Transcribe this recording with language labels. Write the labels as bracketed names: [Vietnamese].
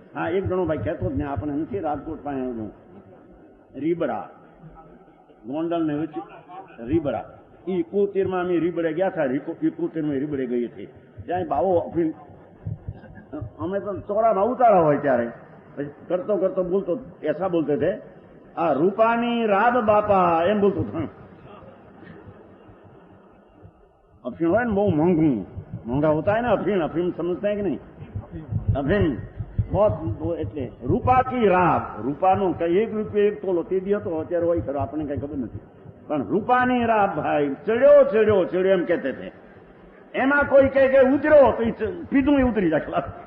[Gujarati] હા, એક જણો ભાઈ કહેતો જ ને, આપણે નથી રાજકોટ પાસે રીબડા ગોંડલ ને રીબડા, 71 અમે રીબડે ગયા હતા. 71 રીબડે ગઈ હતી. ત્યાં બાવો અમે તો ચોરામાં ઉતારા હોય ત્યારે કરતો કરતો બોલતો [Hindi] ऐसा बोलते थे, [Gujarati] આ રૂપાની રાબ બાપા એમ બોલતો था. [Hindi] अफीम है ना, बहुत महंगा होता है ना अफीम. अफीम समझते हैं कि नहीं? अफीम बहुत [Gujarati] એટલે રૂપા કી રાબ, રૂપાનો કઈ 1 રૂપિયો 1 તોલો તે દી હતો, અત્યારે હોય ખરો આપણને કઈ ખબર નથી. પણ રૂપાની રાબ ભાઈ ચડ્યો ચડ્યો ચડ્યો એમ કહેતે છે. એમાં કોઈ કહે કે ઉતર્યો તો પીધું એ ઉતરી જાય.